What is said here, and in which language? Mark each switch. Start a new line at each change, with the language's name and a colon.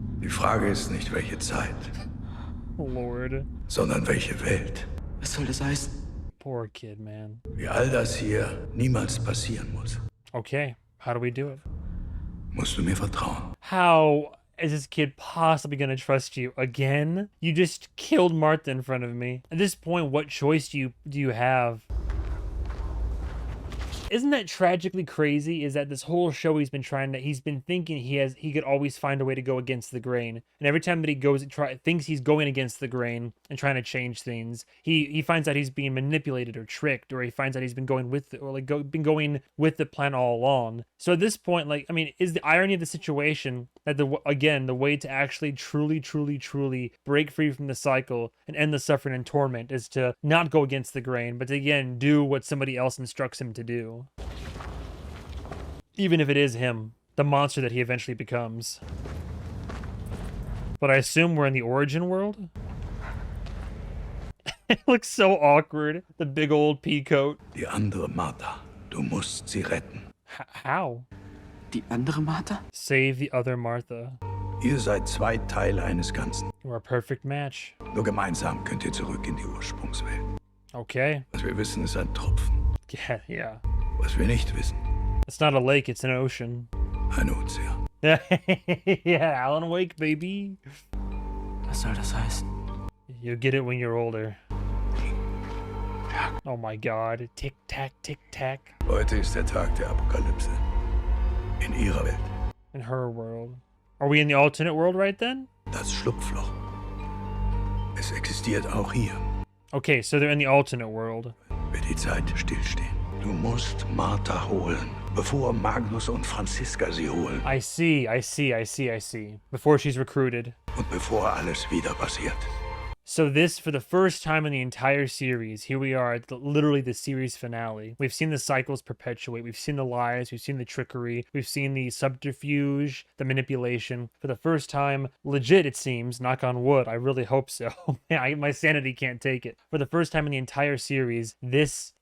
German: Die Frage ist nicht, welche Zeit,
English: Lord.
German: sondern welche Welt. Was soll das heißen?
English: Poor kid, man.
German: Wie all das hier niemals passieren muss,
English: Okay, how do we do it?
German: musst du mir vertrauen.
English: How is this kid possibly gonna trust you again? You just killed Martha in front of me. At this point, what choice do you have? Isn't that tragically crazy? Is that this whole show he's been thinking he could always find a way to go against the grain, and every time that he goes and thinks he's going against the grain and trying to change things, he finds out he's being manipulated or tricked, or he finds out he's been going with been going with the plan all along. So at this point, like, I mean, is the irony of the situation that the way to actually truly break free from the cycle and end the suffering and torment is to not go against the grain, but to again do what somebody else instructs him to do. Even if it is him, the monster that he eventually becomes. But I assume we're in the origin world? It looks so awkward. The big old pea coat.
German: Die andere Martha, du musst sie retten.
English: How?
German: Die andere Martha?
English: Save the other Martha.
German: Ihr seid zwei Teile eines Ganzen.
English: We're a perfect match.
German: Nur gemeinsam könnt ihr zurück in die Ursprungswelt.
English: Okay.
German: Was wir wissen, ist ein Tropfen.
English: Yeah.
German: Was wir nicht wissen,
English: It's not a lake, it's an ocean.
German: ein Ozean.
English: Yeah, Alan Wake, baby.
German: Was soll das heißen?
English: You'll get it when you're older. Oh my god. Tick tack, tick tack.
German: Heute ist der Tag der Apokalypse. In ihrer Welt.
English: In her world. Are we in the alternate world right then?
German: Das Schlupfloch. Es existiert auch hier.
English: Okay, so they're in the alternate world.
German: Wird die Zeit stillstehen. Du musst Martha holen, bevor Magnus und Franziska sie holen.
English: I see. Before she's recruited.
German: Und bevor alles wieder passiert.
English: So this, for the first time in the entire series, here we are at literally the series finale. We've seen the cycles perpetuate. We've seen the lies. We've seen the trickery. We've seen the subterfuge, the manipulation. For the first time, legit, it seems, knock on wood, I really hope so. My sanity can't take it. For the first time in the entire series, this